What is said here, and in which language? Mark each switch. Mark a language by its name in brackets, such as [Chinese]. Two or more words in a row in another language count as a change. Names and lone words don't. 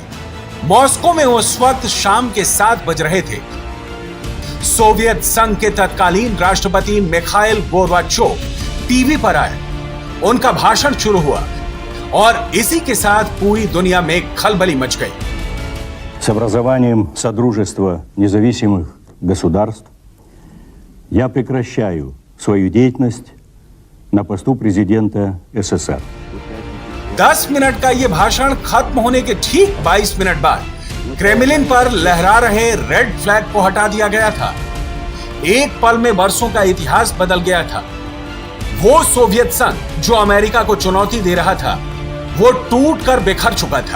[Hindi] मॉस्को में उस वक्त शाम के 7 बज रहे थे। सोवियत संघ के तत्कालीन राष्ट्रपति मिखाइल गोर्बाचोव टीवी पर आए। उनका भाषण शुरू हुआ और इसी के साथ पूरी दुनिया में खलबली मच गई। [Russian] С образованием Содружества независимых государств я прекращаю свою деятельность на посту президента СССР. [Hindi] 10 मिनट का यह भाषण खत्म होने के ठीक 22 मिनट बाद क्रेमलिन पर लहरा रहे [English] red flag [Hindi] को हटा दिया गया था। एक पल में वर्षों का इतिहास बदल गया था। वो सोवियत संघ जो अमेरिका को चुनौती दे रहा था, वो टूट कर बिखर चुका था।